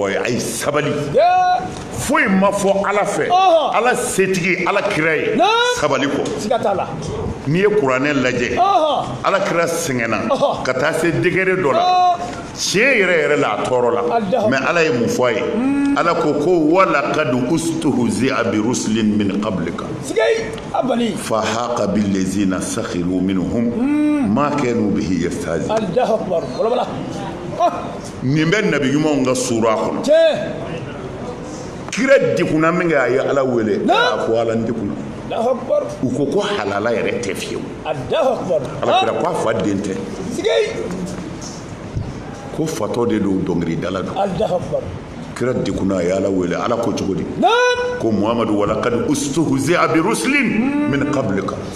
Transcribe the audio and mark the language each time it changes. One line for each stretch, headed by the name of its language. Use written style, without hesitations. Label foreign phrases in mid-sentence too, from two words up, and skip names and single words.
Bambara: a ye a ye sabali foyi ma fɔ Ala fɛ Ala setigi Ala kira ye sabali kɔ n'i ye kuranɛ lajɛ Ala kira sɛgɛnna ka taa se degré dɔ la tiɲɛ yɛrɛ yɛrɛ la a tɔɔrɔ la mais Ala ye mun fɔ a ye Ala ko
Arabic: ولقد استهزئ برسل من قبلك فحاق بالذين سخروا منهم ما كانوا به يستهزئون
Bambara: nin bɛ nabi ɲumanw ka sura kɔnɔ kira dekunna min kɛ a ye Ala wele a ko Ala n dekunna u ko halala yɛrɛ tɛ fiyewu Ala kira ko a fa den tɛ ko fatɔ de don dɔnkilidala don kira dekunna a ye Ala wele Ala ko cogo di ko Muhamadu
Arabic: ولقد استهزئ برسل من قبلك